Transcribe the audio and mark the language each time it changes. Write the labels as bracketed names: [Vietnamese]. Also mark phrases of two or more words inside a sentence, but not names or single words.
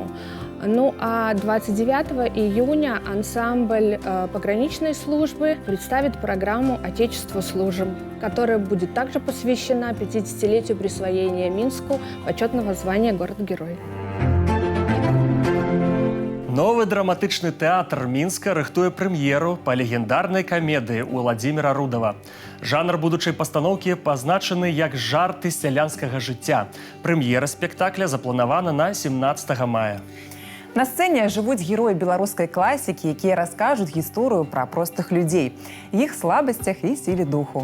[Russian] Ну а 29 июня ансамбль пограничной службы представит программу «Отечеству служим», которая будет также посвящена 50-летию присвоения Минску почетного звания «Город-герой». [Belarusian] Новы драматычны тэатр Мінска рыхтуе прэм'еру па легендарнай камедыі Уладзіміра Рудава. Жанр будучай пастаноўкі пазначаны як жарты сялянскага жыцця. Прэм'ера спектакля запланавана на 17 мая. На сцэне жывуць героі беларускай класікі, якія раскажуць гісторыю пра простых людзей, іх слабасцях і сіле духу.